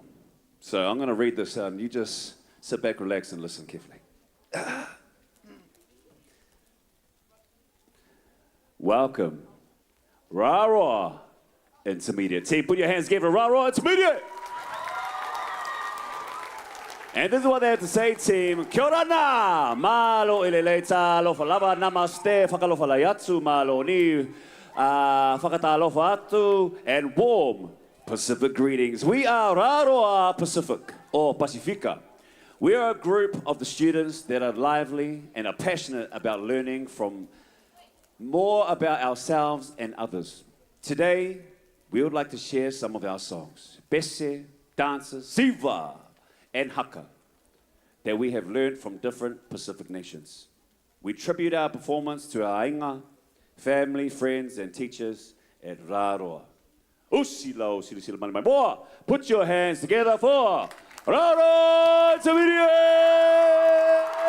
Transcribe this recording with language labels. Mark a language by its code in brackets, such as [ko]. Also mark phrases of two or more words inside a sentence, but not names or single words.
[en] So I'm going to read this out, and you just sit back, relax, and listen carefully. Welcome, Raroa Intermediate. Team, put your hands together, Raroa Intermediate. And this is what they have to say, team. [mi] Kia ora nā, malo ilelei tālofa lava, namaste, whakalofa layatsu, malo ni, whakatalofa atu, [en] and warm Pacific greetings. We are Raroa Pacific, or Pacifica. We are a group of the students that are lively and are passionate about learning from more about ourselves and others. Today, we would like to share some of our songs, Pese, dances, Siva, and Haka, that we have learned from different Pacific nations. We tribute our performance to our ainga, family, friends, and teachers at Raroa. Usila, usila, usila, mani mai moa. Put your hands together for Raroa Intermediate!